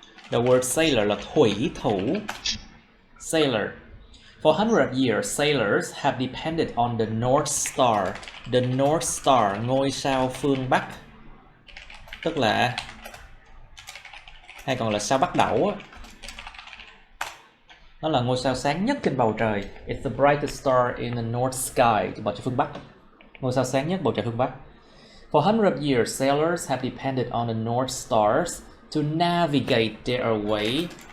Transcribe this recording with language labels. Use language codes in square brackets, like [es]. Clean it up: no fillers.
[en] The word [vi] sailor là thủy thủ. [en] Sailor. For hundreds of years, sailors have depended on the North Star. [vi] The North Star, ngôi sao phương Bắc. Tức là, hay còn là sao Bắc Đẩu á. Nó là ngôi sao sáng nhất trên bầu trời. [en] It's the brightest star in the North Sky, [vi] bầu trời phương Bắc. Ngôi sao sáng nhất bầu trời phương Bắc. [en] For hundreds of years, sailors have depended on the North Stars to navigate their way.